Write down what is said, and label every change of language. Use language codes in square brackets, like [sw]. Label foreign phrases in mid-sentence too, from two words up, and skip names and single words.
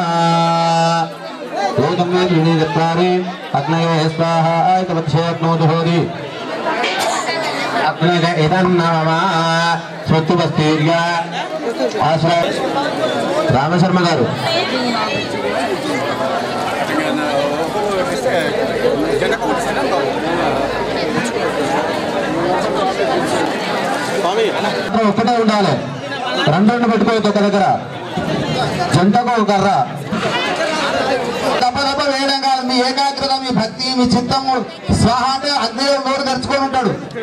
[sa] एकं द्वे त्रीणि चत्वारि अग्नये स्वाहा इति अग्नो जुहोति अग्नग इदं नमः स्वस्तिवस्तीर्य आश्रय రామశర్మ గారు [te] ఒక్కటే ఉండాలి రెండు పెట్టుకోవద్దు ఒక దగ్గర జంటకు ఒక కర్ర తప్ప వేయడం కాదు మీ ఏకాగ్రత మీ భక్తి మీ చిత్తం స్వాహ అంటే అగ్నిలో నోరు తెరుచుకొని ఉంటాడు